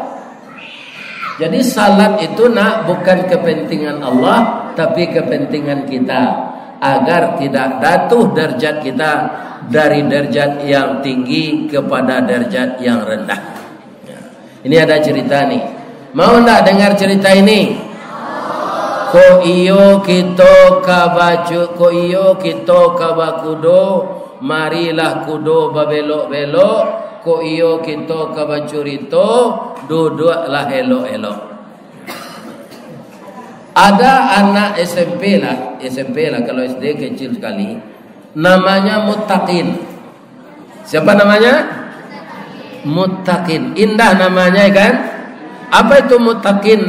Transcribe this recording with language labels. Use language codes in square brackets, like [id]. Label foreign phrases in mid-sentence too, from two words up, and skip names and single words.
[id] Jadi salat itu bukan kepentingan Allah, tapi kepentingan kita agar tidak jatuh derajat kita dari derajat yang tinggi kepada derajat yang rendah. Ini ada cerita nih. Mau enggak dengar cerita ini? [min] Ko iyo kita kabakudo, marilah kudo babelok-belok, ko iyo kita kabacurito duduklah elok-elok. [id] Ada anak SMP lah kalau SD kecil sekali, namanya Muttaqin. Siapa namanya? Muttaqin. Indah namanya kan? Apa itu Muttaqin?